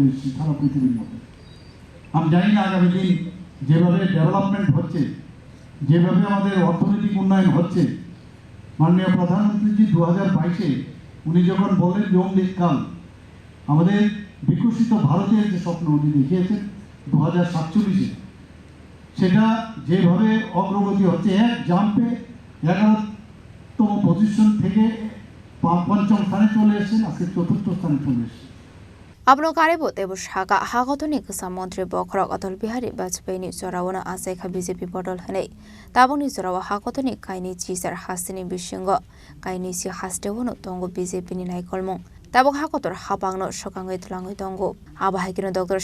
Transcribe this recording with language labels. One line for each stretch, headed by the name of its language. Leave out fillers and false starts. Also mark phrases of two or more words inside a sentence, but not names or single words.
Bangla: এসেছি সারা পৃথিবীর মধ্যে আমি জানি না আগামী দিন যেভাবে ডেভেলপমেন্ট হচ্ছে যেভাবে আমাদের অর্থনৈতিক উন্নয়ন হচ্ছে মাননীয় প্রধানমন্ত্রীজি 2022-এ উনি যখন বলেন যে অমৃতকাল আমাদের বিকশিত ভারতের যে স্বপ্ন উনি দেখিয়েছেন 2047-এ সেটা যেভাবে অগ্রগতি হচ্ছে এক জাম্পে 11তম পজিশন থেকে 5ম স্থানে চলে এসেছেন আজকে 4র্থ স্থানে চলে এসেছেন
Kok Borok: Abno Karibo Tebu Shaka Hakotoni Kusa Mantri Bokrok Atol Bihari Bajpayee Zorawana Asaikha BJP Bodol Hanei Taboni Zorawa Hakotoni Kaini Chisar Hasini Bishingo Kaini Si Hastewono Tongo BJP ni Naikolmong Tabok Hakotor Habangno Shokangai Tlangai Tongo Aba Haikino Dr.